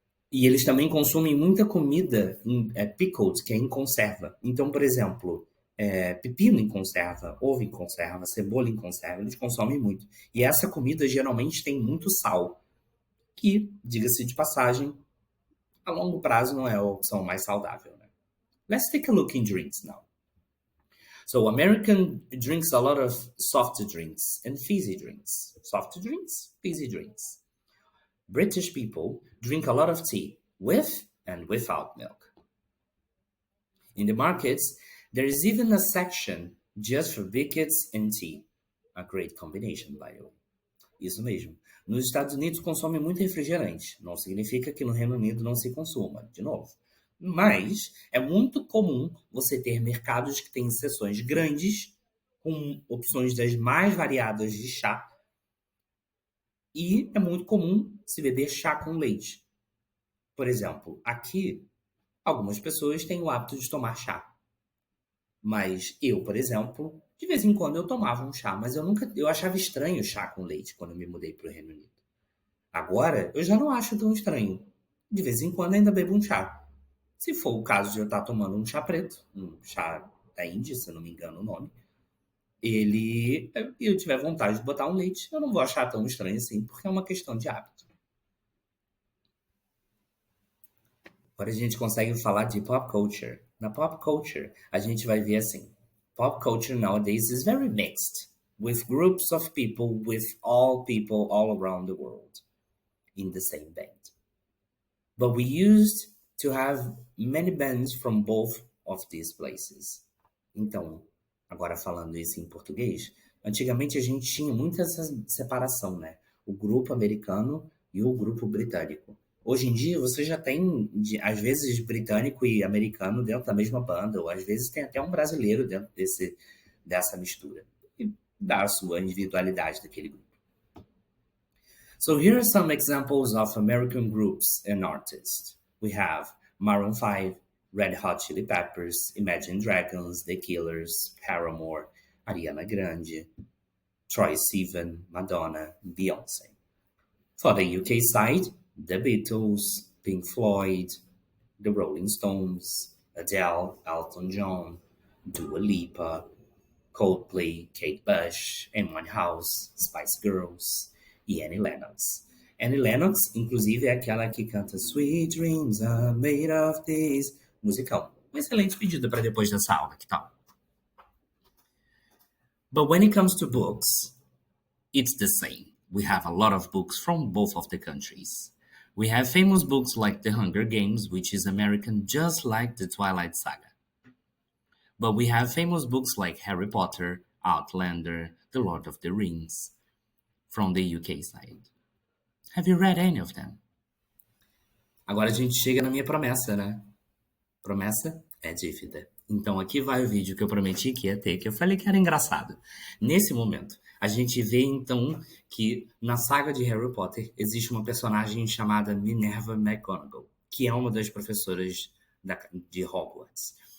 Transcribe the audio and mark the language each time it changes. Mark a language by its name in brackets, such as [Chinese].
[Portuguese] E eles também consomem muita comida pickled, que é em conserva. Então, por exemplo, pepino em conserva, ovo em conserva, cebola em conserva, eles consomem muito. E essa comida geralmente tem muito sal, que, diga-se de passagem, a longo prazo não é a opção mais saudável. Né? [English] Let's take a look in drinks now. So American drinks a lot of soft drinks and fizzy drinks. Soft drinks, fizzy drinks. British people drink a lot of tea with and without milk. In the markets, there is even a section just for biscuits and tea. A great combination, by the way. [Portuguese] Isso mesmo. Nos Estados Unidos consome muito refrigerante. Não significa que no Reino Unido não se consuma, de novo. Mas é muito comum você ter mercados que têm seções grandes, com opções das mais variadas de chá. E é muito comum se beber chá com leite. Por exemplo, aqui, algumas pessoas têm o hábito de tomar chá. Mas eu, por exemplo, de vez em quando eu tomava um chá, mas eu achava estranho chá com leite quando eu me mudei para o Reino Unido. Agora, eu já não acho tão estranho. De vez em quando ainda bebo um chá. Se for o caso de eu estar tomando um chá preto, um chá da Índia, se eu não me engano o nome, e eu tiver vontade de botar um leite, eu não vou achar tão estranho assim, porque é uma questão de hábito. Agora a gente consegue falar de pop culture. [English] Na pop culture, [Portuguese] a gente vai ver assim, [English] pop culture nowadays is very mixed, with groups of people all around the world in the same band. But we used to have many bands from both of these places. [Portuguese] Então, agora falando isso em português, antigamente a gente tinha muita essa separação, né? O grupo americano e o grupo britânico. Hoje em dia você já tem, às vezes, britânico e americano dentro da mesma banda, ou às vezes tem até um brasileiro dentro dessa mistura. E dá a sua individualidade daquele grupo. [English] So here are some examples of American groups and artists. We have Maroon 5, Red Hot Chili Peppers, Imagine Dragons, The Killers, Paramore, Ariana Grande, Troye Sivan, Madonna, Beyoncé. For the UK side, The Beatles, Pink Floyd, The Rolling Stones, Adele, Elton John, Dua Lipa, Coldplay, Kate Bush, Amy Winehouse, Spice Girls e Annie Lennox. [Portuguese] Annie Lennox, inclusive, é aquela que canta Sweet Dreams are made of this. Musicão. Um excelente pedido para depois dessa aula, que tal? [English] But when it comes to books, it's the same. We have a lot of books from both of the countries. We have famous books like The Hunger Games, which is American just like the Twilight Saga. But we have famous books like Harry Potter, Outlander, The Lord of the Rings, from the UK side. Have you read any of them? [Portuguese] Agora a gente chega na minha promessa, né? Promessa é dívida. Então aqui vai o vídeo que eu prometi que ia ter, que eu falei que era engraçado. Nesse momento, a gente vê então que na saga de Harry Potter existe uma personagem chamada Minerva McGonagall, que é uma das professoras de Hogwarts.